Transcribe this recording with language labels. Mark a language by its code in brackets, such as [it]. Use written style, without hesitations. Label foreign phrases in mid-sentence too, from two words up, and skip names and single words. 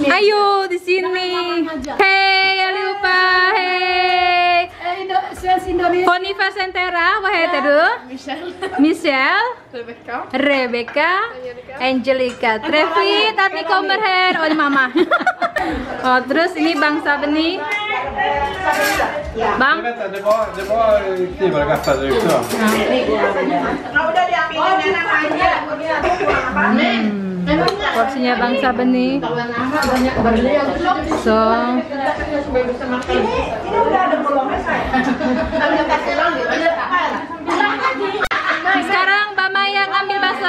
[id] Ayo di sini. Hey, jangan lupa. Hey. Fonifa Sentera, wah itu Michelle, Rebecca, Angelica, Trevi, Tati Komberher, oh ini mama. Oh terus ini Bang Sabeni, Bang. [sv] Det var knivar där ute. [id] Udah diambilin anak aja. Porsinya Bang Sabeni. So Ini udah ada bolongnya sekarang Mbak Maya ngambil bakso.